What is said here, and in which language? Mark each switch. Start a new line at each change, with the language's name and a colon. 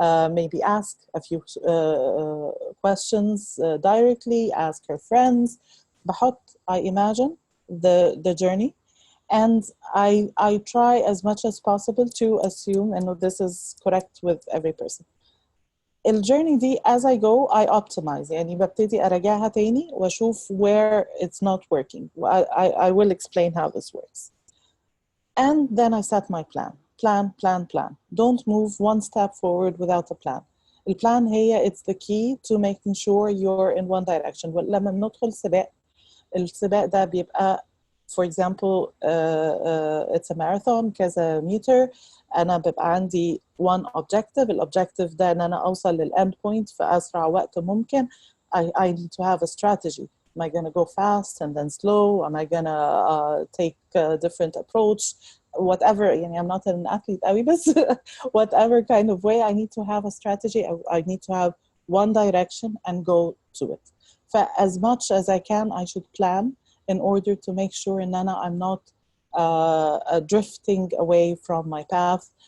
English: Maybe ask a few questions directly, ask her friends.
Arabic: بحط
English: I imagine the journey. And I try as much as possible to assume and this is correct with every person.
Arabic: الجيرني دي
English: as I go I optimize.
Arabic: يعني ببتدي أراجعها تاني وأشوف
English: where it's not working. I will explain how this works. And then I set my plan. Plan. Don't move one step forward without a plan.
Arabic: البلان هي
English: it's the key to making sure you're in one direction.
Arabic: لما بندخل سباق، السباق ده بيبقى
English: for example it's a marathon
Arabic: كذا متر. أنا بيبقى عندي
English: one objective.
Arabic: الobjective ده إن أنا أوصل لل
English: end point
Arabic: في أسرع وقت ممكن.
English: I need to have a strategy. Am I going to go fast and then slow? Am I going to take a different approach? Whatever,
Arabic: يعني
English: I'm not an athlete
Arabic: قوي بس
English: whatever kind of way I need to have a strategy. I need to have one direction and go to it. As much as I can, I should plan in order to make sure
Arabic: إن أنا
English: I'm not drifting away from my path.